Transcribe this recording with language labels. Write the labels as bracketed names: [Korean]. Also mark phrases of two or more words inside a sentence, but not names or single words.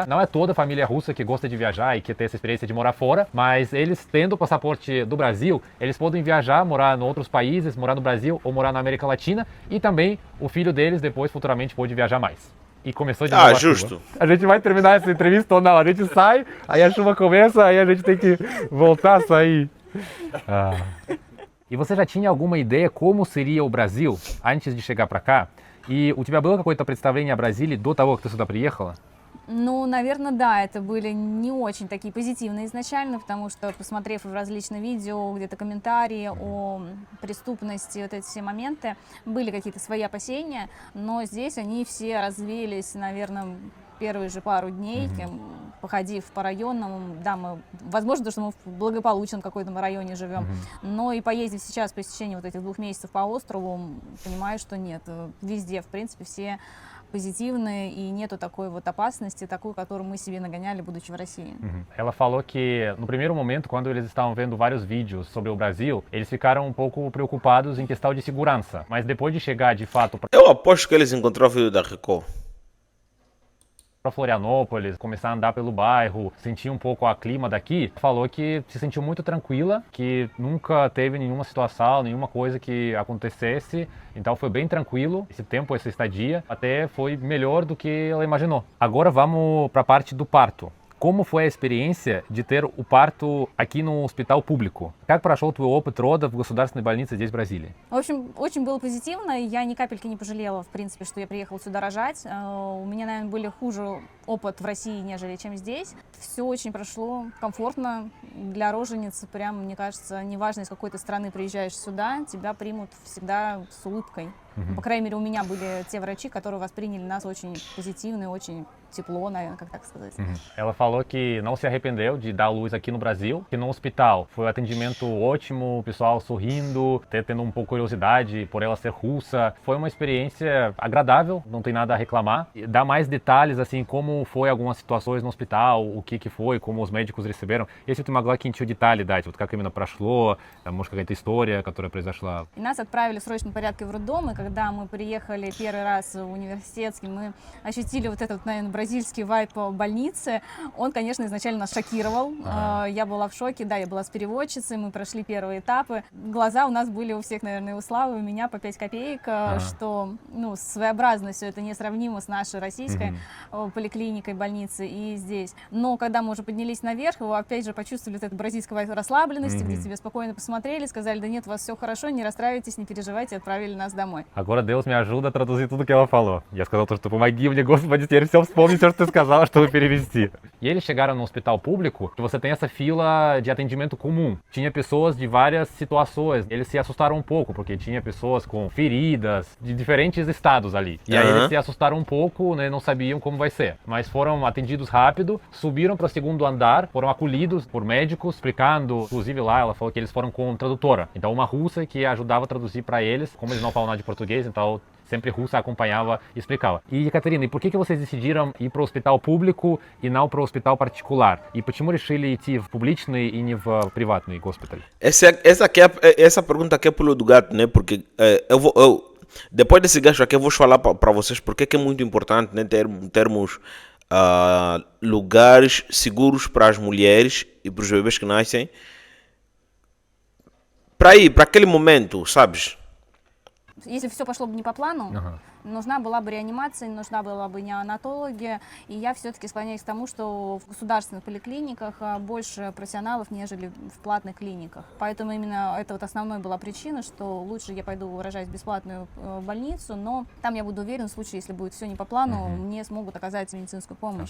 [Portuguese] Não é toda a família russa que gosta de viajar e que tem essa experiência de morar fora, mas eles tendo o passaporte do Brasil, eles podem viajar, morar em outros países, morar no Brasil ou morar na América Latina, e também o filho deles depois futuramente pode viajar mais. E começou de novo a justo. chuva. A gente vai terminar essa entrevista ou não? A gente sai, aí a chuva começa, aí a gente tem que voltar a sair. E você já tinha alguma ideia como seria o Brasil antes de chegar para cá? [Russian] И у тебя было какое-то представление о Бразилии до того, как ты сюда приехала? Ну, наверное, да, это были не очень такие позитивные изначально, потому что, посмотрев в различные видео, где-то комментарии о преступности, вот эти все моменты, были какие-то свои опасения, но здесь они все развеялись, наверное, первые же пару дней, походив по районам. Да, возможно, что мы в благополучном каком-то районе живем, но и поездив сейчас по истечении вот этих 2 месяцев по острову, понимаю, что нет, везде, в принципе, все позитивные, и нету такой вот опасности, такой, которую мы себе нагоняли, будучи в России. [Portuguese] Ela falou que no primeiro momento, quando eles estavam vendo vários vídeos sobre o Brasil, eles ficaram um pouco preocupados em questão de segurança, mas depois de chegar de fato Eu aposto que eles encontraram o vídeo da Record. para Florianópolis, começar a andar pelo bairro, sentir um pouco o clima daqui, falou que se sentiu muito tranquila, que nunca teve nenhuma situação, nenhuma coisa que acontecesse, então foi bem tranquilo esse tempo, essa estadia, até foi melhor do que ela imaginou. Agora vamos para a parte do parto. Como foi a experiência de ter o parto aqui no hospital публику? [Russian] Как прошел твой опыт рода в государственной больнице здесь, в Бразилии? В общем, очень было позитивно. Я ни капельки не пожалела, в принципе, что я приехала сюда рожать. У меня, наверное, были хуже опыт в России, нежели чем здесь. Все очень прошло комфортно для роженицы. Прям, мне кажется, неважно, из какой ты страны приезжаешь сюда, тебя примут всегда с улыбкой. По крайней мере, у меня были те врачи, которые восприняли нас очень позитивно и очень тепло, наверное, как так сказать. [Portuguese] Ela falou que não se arrependeu de dar luz aqui no Brasil, que no hospital foi o atendimento atendimento ótimo, o pessoal sorrindo, até tendo um pouco de curiosidade por ela ser russa. Foi uma experiência agradável, não tem nada a reclamar. Dá mais detalhes, assim, como foi algumas situações no hospital, o que foi, como os médicos receberam. [Russian] Если ты могла какие-нибудь детали дать, вот как именно прошло, может какая-то история, которая произошла? И нас отправили в срочном порядке в роддом, и когда мы приехали первый раз в университетский, мы ощутили вот этот, наверное, бразильский вайб больницы. Он, конечно, изначально нас шокировал. Я была в шоке, да, я была с переводчицей, мы прошли первые этапы. Глаза у нас были у всех, наверное, у Славы, у меня по 5 копеек, что, ну, своеобразно все это несравнимо с нашей российской поликлиникой, больницей и здесь. Но когда мы уже поднялись наверх, вы опять же почувствовали вот эту бразильскую расслабленность, где тебе спокойно посмотрели, сказали, да нет, у вас все хорошо, не расстраивайтесь, не переживайте, отправили нас домой. [Portuguese] Agora Deus me ajuda a traduzir tudo que ela falou. [Russian] Я сказал то, что помоги мне, Господи, теперь все вспомни, все, что ты сказала, чтобы перевести. [Portuguese] E eles chegaram no hospital público, que você tem essa fila de atendimento comum. Tinha pessoas de várias situações. Eles se assustaram um pouco, porque tinha pessoas com feridas de diferentes estados ali. E aí eles se assustaram um pouco, né, não sabiam como vai ser. Mas foram atendidos rápido, subiram para o segundo andar, foram acolhidos por médicos, explicando. Inclusive lá ela falou que eles foram com tradutora. Então uma russa que ajudava a traduzir para eles, como eles não falam nada de português, então sempre russa acompanhava e explicava. E, Catarina, e por que vocês decidiram ir para o hospital público и não para o hospital particular? [Russian] И почему решили идти в публичный и не в приватный госпиталь? [Portuguese] Essa pergunta aqui é pulo do gato, né? Porque depois desse gancho aqui eu vou falar para vocês porque é muito importante, né, termos lugares seguros para as mulheres e para os bebês que nascem. Para ir, para aquele momento, sabes? [Russian] Если все пошло бы не по плану, нужна была бы реанимация, нужна была бы неонатология, и я все-таки склоняюсь к тому, что в государственных поликлиниках больше профессионалов, нежели в платных клиниках. Поэтому именно это вот основной была причина, что лучше я пойду, выражаясь, в бесплатную больницу, но там я буду уверен, в случае, если будет все не по плану, мне смогут оказать медицинскую помощь.